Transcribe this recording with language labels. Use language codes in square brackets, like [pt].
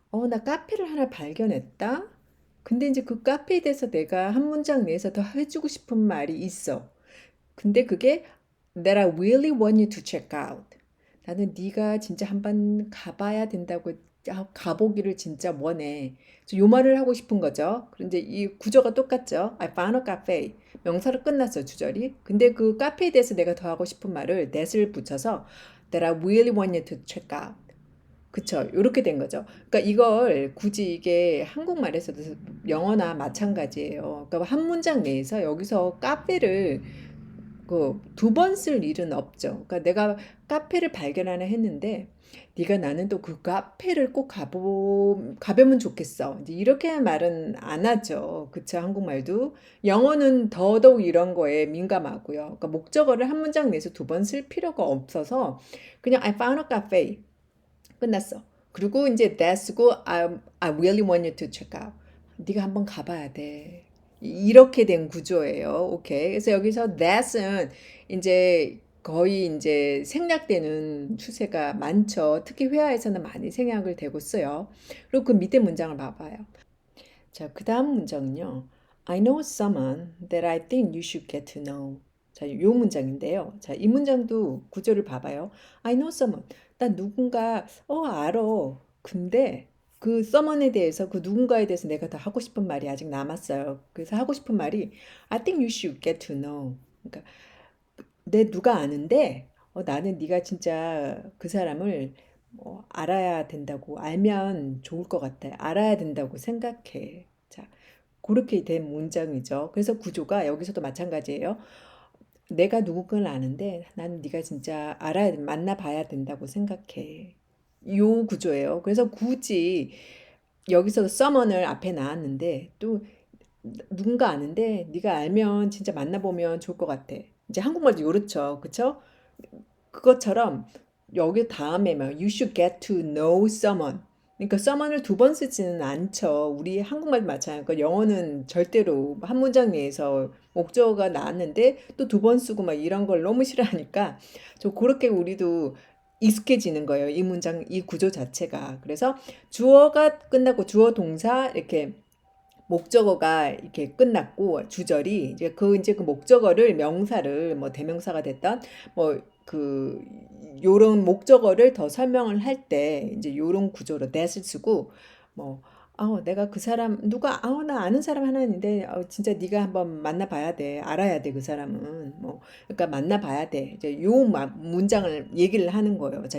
[ko] 나 카페를 하나 발견했다. 근데 이제 그 카페에 대해서 내가 한 문장 내에서 더 해주고 싶은 말이 있어. 근데 그게 [en] that I really want you to check out. [ko] 나는 네가 진짜 한번 가봐야 된다고 가보기를 진짜 원해. 요 말을 하고 싶은 거죠. 그런데 이 구조가 똑같죠. [en] I found a cafe. [ko] 명사로 끝났어, 주절이. 근데 그 카페에 대해서 내가 더 하고 싶은 말을 that을 붙여서 [en] that I really want you to check out. [ko] 그쵸. 요렇게 된 거죠. 그러니까 이걸 굳이 이게 한국말에서도 영어나 마찬가지예요. 그러니까 한 문장 내에서 여기서 카페를 그 두 번 쓸 일은 없죠. 그러니까 내가 카페를 발견 하나 했는데 네가 나는 또 그 카페를 꼭 가보면 좋겠어. 이제 이렇게 말은 안 하죠. 그쵸. 한국말도. 영어는 더더욱 이런 거에 민감하고요. 그러니까 목적어를 한 문장 내에서 두 번 쓸 필요가 없어서 그냥 [en] I found a cafe. [ko] 끝났어. 그리고 이제 [en] that [ko] 쓰고 [en] I really want you to check out. [ko] 네가 한번 가봐야 돼. 이렇게 된 구조예요. 오케이. 그래서 여기서 that은 이제 거의 이제 생략되는 추세가 많죠. 특히 회화에서는 많이 생략을 되고 써요. 그리고 그 밑에 문장을 봐봐요. 자, 그 다음 문장은요. [en] I know someone that I think you should get to know. [ko] 자, 요 문장인데요. 자, 이 문장도 구조를 봐봐요. [en] I know someone. [ko] 나 누군가, 알아. 근데 그 someone에 대해서, 그 누군가에 대해서 내가 더 하고 싶은 말이 아직 남았어요. 그래서 하고 싶은 말이 [en] I think you should get to know. [ko] 그러니까 내 누가 아는데 나는 네가 진짜 그 사람을 알아야 된다고 알면 좋을 것 같아. 알아야 된다고 생각해. 자, 그렇게 된 문장이죠. 그래서 구조가 여기서도 마찬가지예요. 내가 누군가를 아는데 나는 네가 진짜 만나봐야 된다고 생각해. 요 구조예요. 그래서 굳이 여기서도 someone을 앞에 놨는데 또 누군가 아는데 네가 알면 진짜 만나보면 좋을 것 같아. 이제 한국말도 요렇죠. 그쵸? 그것처럼 여기 다음에 막 [en] you should get to know someone. [ko] 그러니까 someone을 두 번 쓰지는 않죠. 우리 한국말도 마찬가지고 그러니까 영어는 절대로 한 문장 내에서 목적어가 나왔는데 또 두 번 쓰고 막 이런 걸 너무 싫어하니까 저 그렇게 우리도 익숙해지는 거예요. 이 문장, 이 구조 자체가. 그래서 주어가 끝나고 주어 동사 이렇게 목적어가 이렇게 끝났고 주절이 이제 그 목적어를 명사를 뭐 대명사가 됐던 뭐 그 요런 목적어를 더 설명을 할 때 이제 요런 구조로 that을 쓰고 뭐 내가 그 사람 누가 나 아는 사람 하나 있는데 진짜 네가 한번 만나봐야 돼 알아야 돼 그 사람은 뭐 그러니까 만나봐야 돼 이제 문장을 얘기를 하는 거예요.